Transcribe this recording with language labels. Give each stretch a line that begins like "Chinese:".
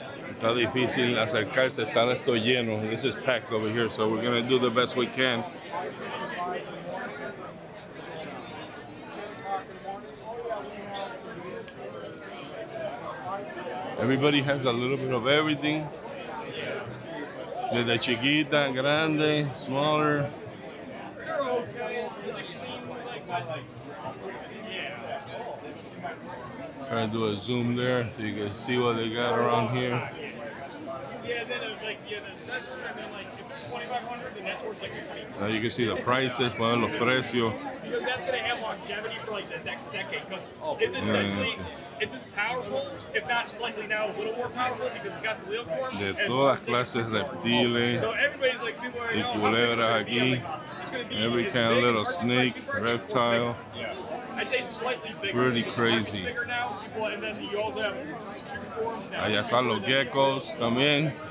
Spanish: Está difícil acercarse, está esto lleno.
English: This is packed over here, so we're gonna do the best we can. Everybody has a little bit of everything.
Spanish: Desde chiquita, grande,
English: smaller. Try to do a zoom there so you can see what they got around here. Yeah, then I was like, yeah, that's what I meant. Like, if they're $2,500, and that's worth like 20. Now you can see the prices,
Spanish: bueno, los precios.
English: Because that's going to have longevity for like the next decade. Because it's essentially, it's as powerful, if not slightly now a little more powerful, because it's got the wheel form.
Spanish: De todas clases de reptiles
English: So everybody's like, people are,
Spanish: y culebras aquí.
English: Every kind of little snake, reptile. I'd say slightly bigger. Pretty crazy. Bigger now, people, and then you also have two forms now.
Spanish: Allá están los geckos también.